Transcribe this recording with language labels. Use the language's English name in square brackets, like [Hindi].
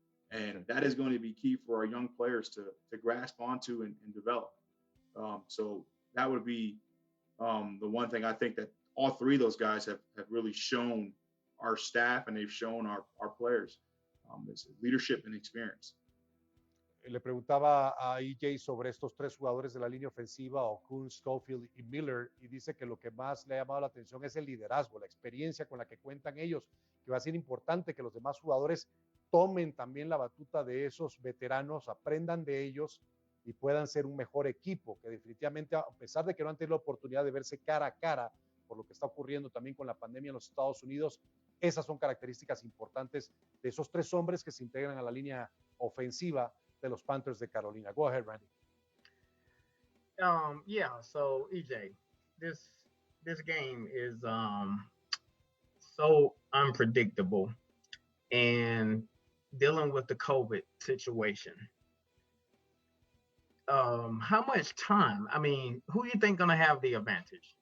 [English] And that is going to be key for our young players to grasp onto and develop. So that would be the one thing I think that all three of those guys have really shown our staff and they've shown our players is leadership and experience. [Spanish] Le preguntaba a EJ sobre estos tres jugadores de la línea ofensiva, Okung, Schofield y Miller, y dice que lo que más le ha llamado la atención es el liderazgo, la experiencia con la que cuentan ellos, que va a ser importante que los demás jugadores tomen también la batuta de esos veteranos, aprendan de ellos y puedan ser un mejor equipo, que definitivamente, a pesar de que no han tenido la oportunidad de verse cara a cara por lo que está ocurriendo también con la pandemia en los Estados Unidos, esas son características importantes de esos tres hombres que se integran a la línea ofensiva de los Panthers de Carolina. [English] Go ahead, Randy. Yeah, so EJ, this game is so unpredictable and dealing with the COVID situation. How much time? I mean, who do you think going to have the advantage?